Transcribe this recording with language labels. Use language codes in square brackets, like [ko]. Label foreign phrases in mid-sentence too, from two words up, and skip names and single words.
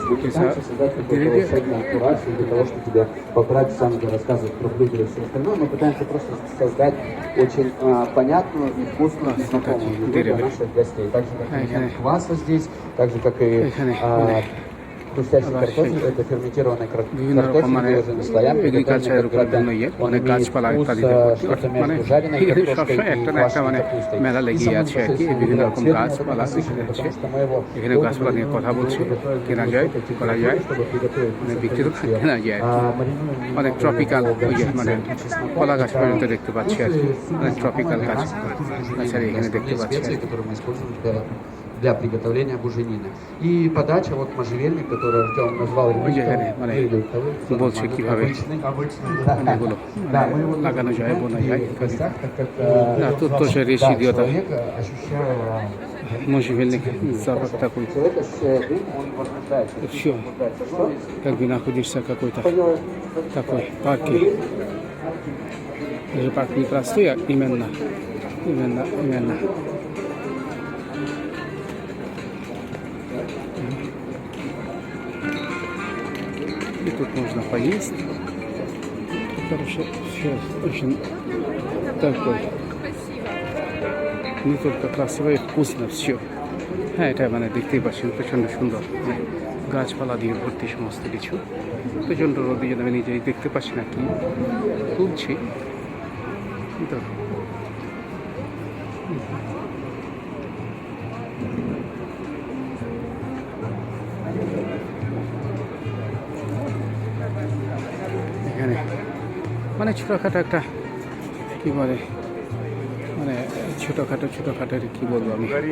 [ru] Мы пытаемся создать какую-то волшебную курацию для того, чтобы тебе полтора часа нужно рассказывать про блюда и все остальное. Мы пытаемся просто создать очень понятную и вкусную знакомую еду для наших гостей. Так же, как и квас вот здесь, так же, как и хрустящий картофель, это ферментированная картофель, выложенный слоями, [bn] এগ্রিকালচারের উপরে জন্য অনেক গাছপালা ইত্যাদিতে মানে সবসময় একটা না একটা মানে মেলা লেগেই আছে আর কি, বিভিন্ন রকম গাছপালা এখানে আছে, এখানে গাছপালা নিয়ে কথা বলছে, কেনা যায়, করা যায়, মানে বিক্রি তো কেনা যায় আর কি, অনেক ট্রপিক্যাল ওই যে মানে কলা গাছ পর্যন্ত দেখতে পাচ্ছি আর কি, অনেক ট্রপিক্যাল গাছ এখানে দেখতে পাচ্ছি আর কি [ru] для приготовления буженины. И подача, вот можжевельник, который Артем назвал [bn] বলছে কিভাবে এগুলো লাগানো যায়, বোনা যায়, না [ru] тут тоже речь идет можжевельник запах такой. Все это дым, он возбуждается. Все, как бы находишься в какой-то такой парке. Даже парк не простой, а именно. И тут можно поесть. Короче, все очень такой. Не только красиво и вкусно все. [bn] হ্যাঁ, এটা মানে দেখতেই পাচ্ছেন প্রচণ্ড সুন্দর, মানে গাছপালা দিয়ে ভর্তি সমস্ত কিছু। প্রচণ্ড রোদে যেন আমি নিজেই দেখতে পাচ্ছি না কি তুলছি, তো এখানে মানে ছোটোখাটো একটা কী বলে, মানে ছোটোখাটো কি বলবো আমি,